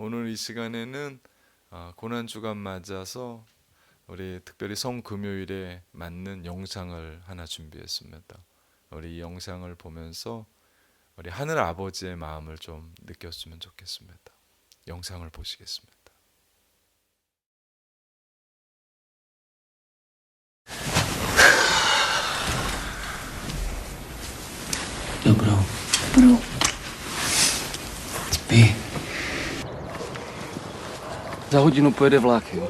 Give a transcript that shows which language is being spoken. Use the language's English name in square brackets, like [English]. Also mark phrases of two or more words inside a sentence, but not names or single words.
[Korean] 이 시간에는 고난 주간 맞아서 우리 특별히 성금요일에 맞는 영상을 하나 준비했습니다. 우리 이 영상을 보면서 우리 하늘 아버지의 마음을 좀 느꼈으면 좋겠습니다. 영상을 보시겠습니다. [Czech] Dobro. Bro, Spí. Za hodinu pojede vlak, jo.